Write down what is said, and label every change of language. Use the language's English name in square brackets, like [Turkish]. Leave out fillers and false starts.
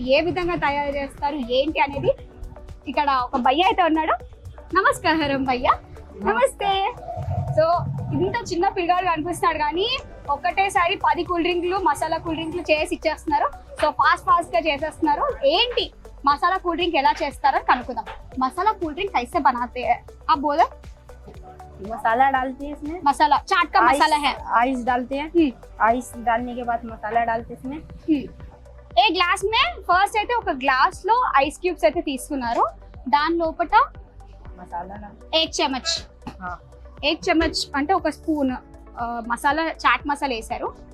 [Telugu] ఏ విధంగా తయారు చేస్తారు ఏంటి అనేది ఇక్కడ ఒక భయ్య అయితే ఉన్నాడు. నమస్కారం భయ్య. నమస్తే. సో ఇంత చిన్న పిల్లగాడు కనిపిస్తున్నాడు కానీ ఒక్కటేసారి 10 కూల్ డ్రింక్లు మసాలా కూల్ డ్రింక్లు చేసి ఇచ్చేస్తున్నారు. సో ఫాస్ట్ గా చేసేస్తున్నారు. ఏంటి మసాలా కూల్ డ్రింక్ ఎలా చేస్తారో కనుక్కుందాం. [Hindi] మసాలా కూల్ డ్రింక్ कैसे बनाते हैं आप बोलो. मसाला डालते हैं इसमें, मसाला चाट का मसाला है. आइस डालते हैं, आइस डालने के बाद मसाला डालते हैं इसमें. ఏ గ్లాస్ మే [Telugu] ఫస్ట్ అయితే ఒక గ్లాస్ లో ఐస్ క్యూబ్స్ అయితే తీసుకున్నారు. దాని లోపట [Hindi] मसाला डाल. [Telugu] 1 చెమచ్, [Hindi] हाँ [Telugu] 1 చెమచ్ అంటే ఒక స్పూన్ మసాలా చాట్ మసాలా వేసారు.